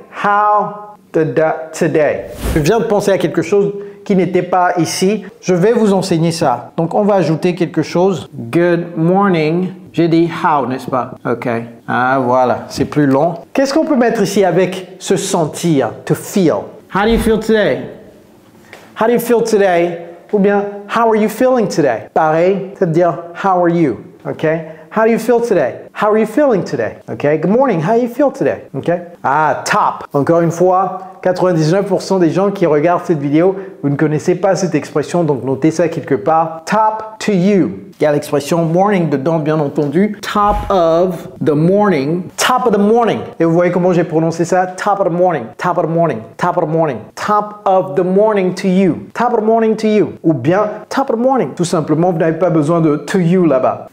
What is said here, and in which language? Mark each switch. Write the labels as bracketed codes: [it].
[en] How today? [fr] Je viens de penser à quelque chose qui n'était pas ici. Je vais vous enseigner ça. Donc, on va ajouter quelque chose. [en] Good morning. [fr] J'ai dit how, n'est-ce pas? OK. Ah, voilà. C'est plus long. Qu'est-ce qu'on peut mettre ici avec se sentir? [en] To feel. How do you feel today? How do you feel today? [fr] Ou bien, [en] how are you feeling today? [fr] Pareil, c'est-à-dire, [en] how are you? OK? How do you feel today? how are you feeling today? Okay, good morning, how you feel today? Okay. Ah, top. [fr] Encore une fois, 99% des gens qui regardent cette vidéo, vous ne connaissez pas cette expression, donc notez ça quelque part. [en] Top to you. [fr] Il y a l'expression morning dedans, bien entendu. [en] Top of the morning. Top of the morning. [fr] Et vous voyez comment j'ai prononcé ça? [en] Top of the morning. Top of the morning. Top of the morning. Top of the morning to you. Top of the morning to you. [fr] Ou bien [en] top of the morning. [fr] Tout simplement, vous n'avez pas besoin de [en] to you [fr] là-bas.